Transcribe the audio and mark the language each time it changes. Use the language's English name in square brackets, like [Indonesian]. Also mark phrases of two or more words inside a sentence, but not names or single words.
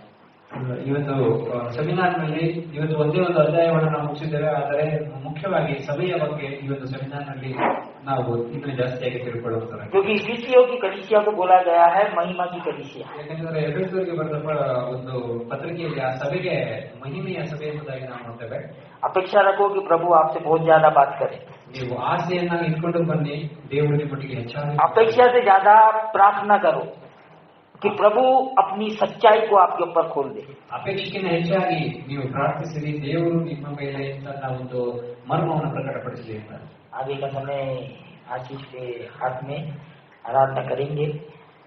[Kannada] ಇವತ್ತು ಸೆಮಿನಾರ್ನಲ್ಲಿ ಇವತ್ತು ಒಂದೇ ಒಂದು ಅಧ್ಯಾಯವನ್ನು ನಾವು ಮುಗಿಸಿದ್ದೇವೆ, ಆದರೆ ಮುಖ್ಯವಾಗಿ ಸಭೆಯ ಬಗ್ಗೆ ಈ ಒಂದು ಸೆಮಿನಾರ್ನಲ್ಲಿ ನಾವು ಇನ್ನೂ ಜಾಸ್ತಿಯಾಗಿ ತಿಳ್ಕೊಳ್ಳುತ್ತಾರೆ. [Hindi] क्योंकि इफिसियों की कलीसिया को बोला गया है महिमा की कलीसिया। [Kannada] ಯಾಕಂದ್ರೆ ಎಫೆಸರಿಗೆ ಬರೆದ ಒಂದು ಪತ್ರಿಕೆಯಲ್ಲಿ ಆ ಸಭೆಗೆ ಮಹಿಮೆಯ ಸಭೆ ಎಂಬುದಾಗಿ ನಾವು ನೋಡ್ತೇವೆ. [Hindi] अपेक्षा रखो कि प्रभु आपसे बहुत ज्यादा बात करे। [Kannada] ನೀವು ಆಸೆಯನ್ನ ಇಟ್ಕೊಂಡು ಬನ್ನಿ, ದೇವರು ನಿಮ್ಮೊಟ್ಟಿಗೆ ಹೆಚ್ಚಾಗಿ. [Hindi] अपेक्षा से ज्यादा प्रार्थना करो कि प्रभु अपनी सच्चाई को आपके ऊपर खोल दे। [Kannada] ಅಪೇಕ್ಷೆಗಿಂತ ಹೆಚ್ಚಾಗಿ ನೀವು ಪ್ರಾರ್ಥಿಸಿರಿ, ದೇವರು ನಿಮ್ಮ ಮೇಲೆ ತನ್ನ ಒಂದು ಮರ್ಮವನ್ನು ಪ್ರಕಟಪಡಿಸಲಿ ಅಂತ. [Hindi] आगे का समय आशीष के हाथ में आराधना करेंगे।